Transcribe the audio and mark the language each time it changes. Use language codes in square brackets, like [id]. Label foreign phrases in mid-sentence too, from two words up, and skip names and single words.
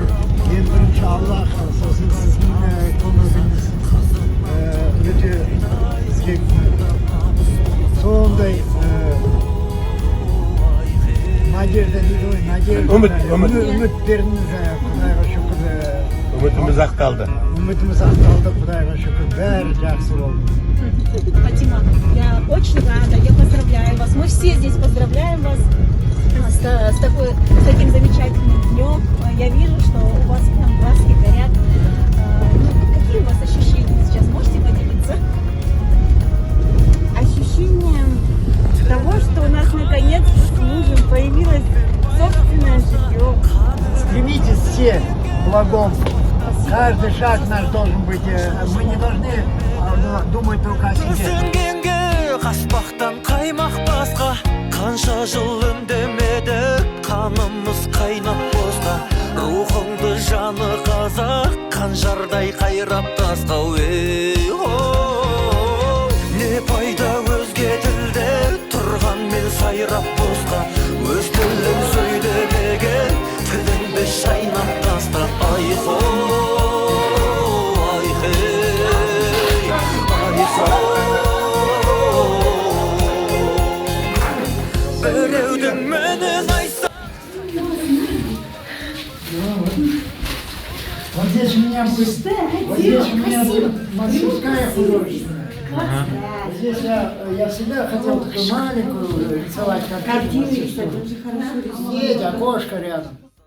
[kk] Ең бірінші Аллах, сосын сіздің көмегіңіз өте бізге сондай надежда дейді ғой, үміттеріңіз Құдайға шүкір. Үмітіміз ақталды. Үмітіміз ақталды, Құдайға шүкір. Бәрі жақсы болды. Фатима, [ru] я очень рада, я поздравляю вас. Мы все здесь поздравляем вас с таким замечательным днем. Я вижу, что у вас прям глазки горят. Какие у вас ощущения сейчас? Можете поделиться? Ощущение того, что у нас наконец с мужем появилось собственное жилье. Стремитесь все к благому. Каждый шаг наш должен быть. Мы не должны думать только о себе. [kk] Түсінгенге қаспақтан қаймақ басқа, қанша жыл үндемедік, қанымыз қайнап босқа. Рухыңды жаны қазақ, қанжардай қайрап тасқа. Не пайда өзге тілде тұрған мен сайрап босқа. Өз тілін сөйлемеген тіліңді шайнап таста. Біреудің мінін айса. [ru] Вот здесь у меня будет, вот здесь у меня будет мастерская художественная. Здесь я всегда хотел такую маленькую рисовать картину. Есть окошко рядом.